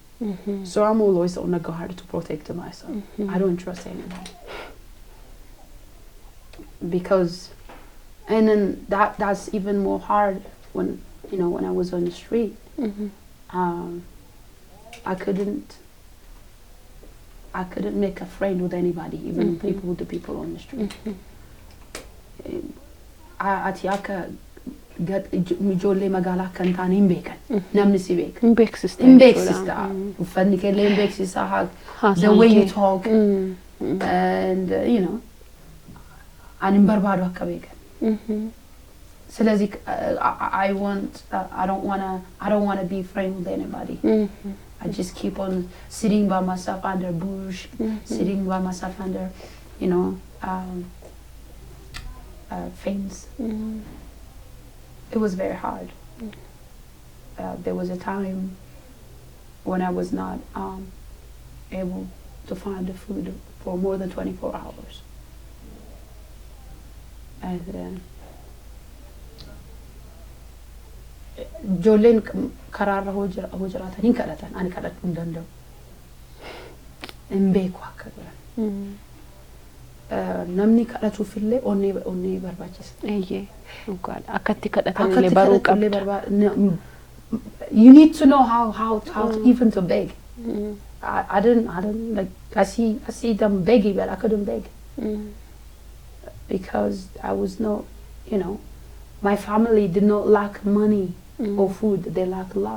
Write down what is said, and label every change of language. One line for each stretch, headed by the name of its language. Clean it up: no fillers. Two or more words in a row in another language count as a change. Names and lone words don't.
English: So I'm always on the guard to protect myself. I don't trust anybody, because and then that's even more hard when I was on the street. I couldn't make a friend with anybody, even the people on the street.
Oromo: Atiaka got ijoollee magaalaa kan taane hin beekan, namni si beeka hin beeksista uffanni kee hin beeksisa,
English: the way you talk, and
Oromo: ani hin barbaadu akka beekan.
English: ስለዚህ I don't want to be friends with anybody. I just keep on sitting by myself under bush, sitting by myself under fence. It was very hard. there was a time when I was not able to find the food for more than 24 hours.
Oromo: And ijoolleen karaarra hoo jiraatan hin kadhatan ani kadhachuu hin danda'u hin beeku akka godhan namni kadhatuufillee onnee barbaachisa. Akkatti kadhatan illee baruu qabda.
English: You need to know how even to beg. I didn't like I see them begging, but I couldn't beg because I was not, you know, my family did not lack money or food; they lacked love.